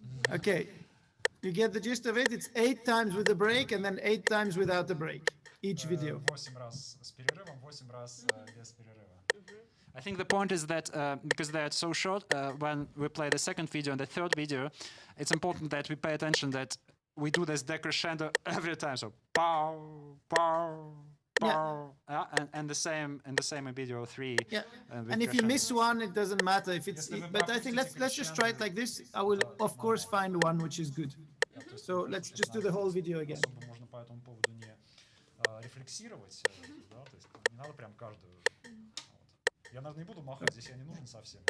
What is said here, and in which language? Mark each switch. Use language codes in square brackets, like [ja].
[en] Okay, you get the gist of it. It's 8 times with the break and then 8 times without the break, each video. [ru] 8 раз с перерывом, 8 раз без перерыва. [en] I think the point is that because they are so short, when we play the second video and the third video, it's important that we pay attention that we do this decrescendo every time. So pow, pow, pow, and the same in video 3. Yeah, with and if you crescendo. miss one, it doesn't matter if it's. But I think let's just try it like this. I will of course find one which is good. So let's just do the whole video again. [ru] Особо можно по этому поводу не рефлексировать, да, то есть не надо прям каждую. Вот. Я, наверное, не буду махать, здесь я не нужен совсем.